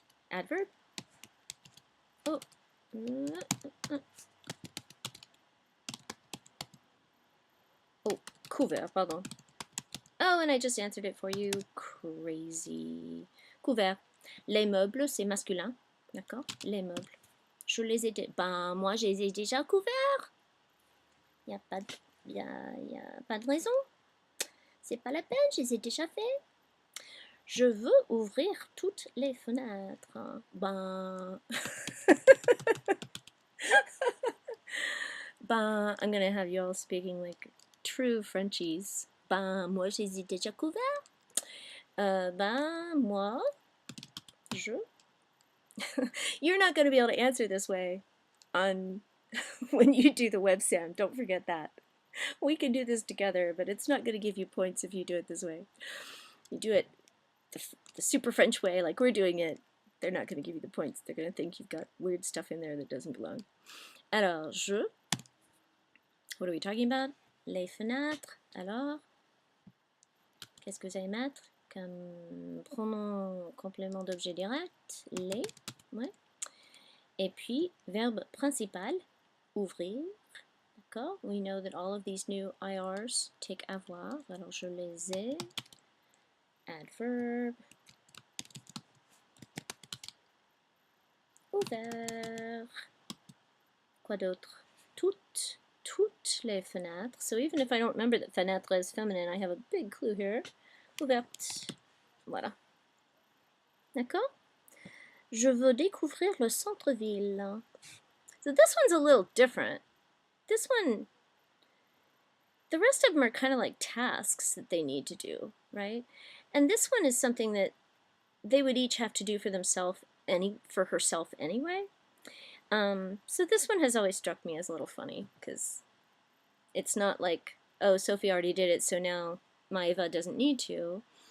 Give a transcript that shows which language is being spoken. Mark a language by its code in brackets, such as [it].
[en] Adverb. Oh. [fr] Oh, couvert, pardon. [en] Oh, and I just answered it for you. Crazy. Couvert. [fr] Les meubles, c'est masculin. D'accord? Les meubles. Je les ai... Ben, moi, je les ai déjà couverts. Il n'y a pas de raison. C'est pas la peine, je les ai déjà fait. Je veux ouvrir toutes les fenêtres. Ben... [en] ben, I'm gonna have you all speaking like true Frenchies. [fr] Ben, moi, je les ai déjà couverts. Ben, moi, je... [en] You're not going to be able to answer this way on when you do the websam. Don't forget that. We can do this together, but it's not going to give you points if you do it this way. You do it the super French way, like we're doing it, they're not going to give you the points. They're going to think you've got weird stuff in there that doesn't belong. [fr] Alors, je... [en] What are we talking about? [fr] Les fenêtres. Alors, qu'est-ce que vous allez mettre comme pronom complément d'objet direct? Les. Ouais. Et puis, verbe principal, ouvrir. D'accord? [en] We know that all of these new IRs take avoir. [fr] Alors, je les ai. Adverb. Ouvert. Quoi d'autre? Toutes les fenêtres. [en] So even if I don't remember that fenêtre is feminine, I have a big clue here. [fr] Ouverte. Voilà. D'accord? Je veux découvrir le centre-ville. [en] So this one's a little different. This one, the rest of them are kind of like tasks that they need to do, right? And this one is something that they would each have to do for themselves, for herself anyway. So this one has always struck me as a little funny, because it's not like, oh, Sophie already did it, so now Maeva doesn't need to.